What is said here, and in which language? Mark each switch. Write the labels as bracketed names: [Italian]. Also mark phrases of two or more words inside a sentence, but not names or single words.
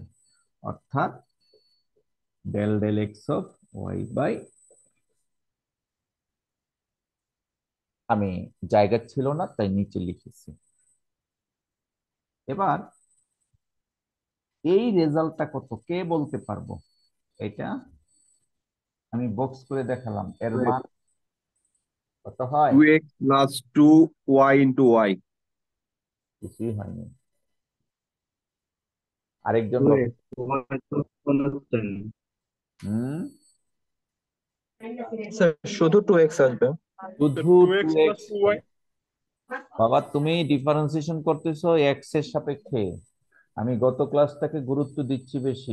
[Bangla] অর্থাৎ [English] del del x of y by, [Bangla] আমি জায়গা ছিল না তাই নিচে লিখেছি। এবার এই রেজাল্টটা কত কে বলতে পারবো? এটা আমি বক্স করে দেখালাম, এর মান কত হয়? [English] 2x plus 2y into y. [Bangla] কিছুই হয়নি। আরেকজন বল। হুম, স্যার শুধু 2x আসবে। শুধু 2x 2x। [English] plus 2y। [Bangla] বাবা তুমি ডিফারেন্সিয়েশন করতেছো এক্স এর সাপেক্ষে, আমি গত ক্লাসটাকে গুরুত্ব দিচ্ছি বেশি।